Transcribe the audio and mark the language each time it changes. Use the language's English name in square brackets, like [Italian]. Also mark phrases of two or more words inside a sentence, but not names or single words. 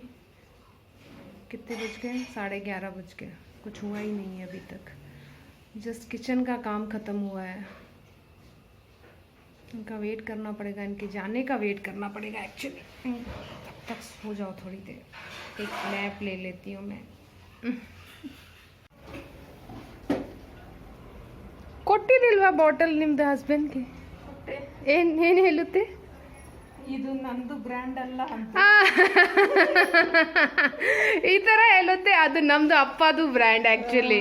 [Hindi] कितने बज गए? 11:30 बज गए। कुछ हुआ ही नहीं है अभी तक। जस्ट किचन का काम ख़त्म हुआ है। इनका वेट करना पड़ेगा, इनके जाने का वेट करना पड़ेगा एक्चुअली। तब तक हो जाओ थोड़ी देर, एक नैप ले लेती हूँ मैं। [Kannada] ಕೊಟ್ಟಿದ್ದಿಲ್ವಾ ಬಾಟಲ್ ನಿಮ್ದು ಹಸ್ಬೆಂಡ್ಗೆ? ಏನು ಹೇಳುತ್ತೆ? ಇದು ನಂದು ಬ್ರ್ಯಾಂಡ್ ಅಲ್ಲ ಅಂತ ಈ ತರ ಹೇಳುತ್ತೆ. ಅದು ನಮ್ದು ಅಪ್ಪದು ಬ್ರ್ಯಾಂಡ್ ಆಕ್ಚುಲಿ.